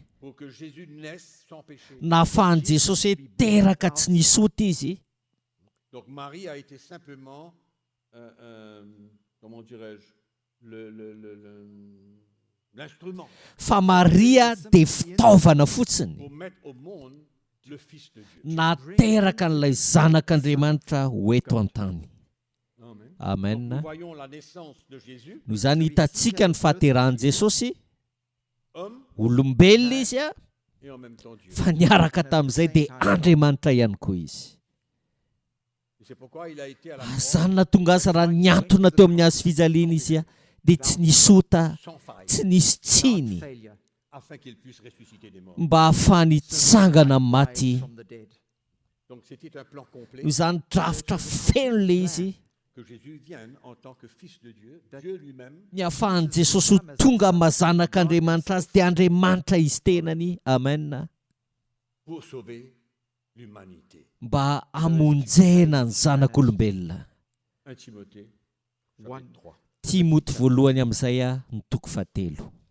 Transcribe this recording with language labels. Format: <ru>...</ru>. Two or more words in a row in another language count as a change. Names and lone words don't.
<fr>pour que Jésus naisse sans péché.</fr> <mg>Na ahafahan'i Jesosy hoe teraka tsy nisota izy,</mg> <fr>Donc Marie a été simplement, comment dirais-je, l'instrument</fr> <mg>fa Maria dia fitaovana fotsiny</mg> <fr>pour mettre au monde le Fils de Dieu.</fr> <mg>nateraka n'ilay zanak'Andriamanitra ho eto an-tany. Amen. Amen.</mg> <fr>Nous voyons la naissance de Jésus,</fr> <mg>Noho izany hitantsika ny fahaterahan'i Jesosy,</mg> <fr>homme</fr> <mg>olombelona izy a,</mg> <fr>et en même temps Dieu.</fr> <mg>fa niaraka tamin'izay dia Andriamanitra ihany koa izy.</mg> <fr>Et c'est pourquoi il a été à la</fr> <mg>Izany nahatonga azy raha niantona teo amin'ny hazo fijaliana izy a, dia tsy nisota,</mg> <fr>sans faille,</fr> <mg>tsy nisy tsiny,</mg> <en>Without failure.</en> <fr>afin qu'il puisse ressusciter des morts.</fr> <mg>mba ahafahany hitsangana amin'ny maty.</mg> <en>From the dead.</en> <fr>Donc c'était un plan complet</fr> <mg>Noho izany drafitra feno le izy,</mg> <fr>que Jésus vienne en tant que Fils de Dieu, Dieu lui-même,</fr> <mg>ny ahafahan'i Jesosy ho tonga mazanak'Andriamanitra azy dia Andriamanitra izy tenany. Amen.</mg> <fr>pour sauver l'humanité.</fr> <mg>Mba hamonjena ny zanak'olombelona.</mg> <fr>1 Timothée, chapitre 3.</fr> <mg>Timoty voalohany amin'izay a ny toko fahatelo.</mg>